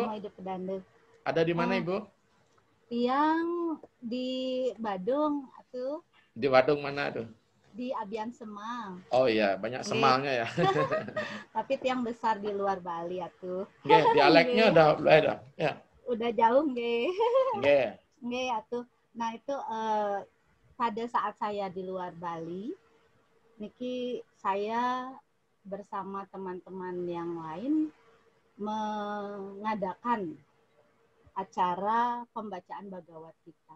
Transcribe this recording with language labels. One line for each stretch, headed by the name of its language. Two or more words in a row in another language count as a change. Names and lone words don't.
Indonesian: Ada di mana Ibu? Yang di Badung tuh. Di Badung mana tuh? Di Abian Semang. Oh iya, banyak semalnya ya. Tapi tiang besar di luar Bali atuh. Dialeknya udah ya. Udah jauh nggih. Nggih atuh. Nah itu pada saat saya di luar Bali, niki saya bersama teman-teman yang lain mengadakan acara pembacaan Bhagavad Gita.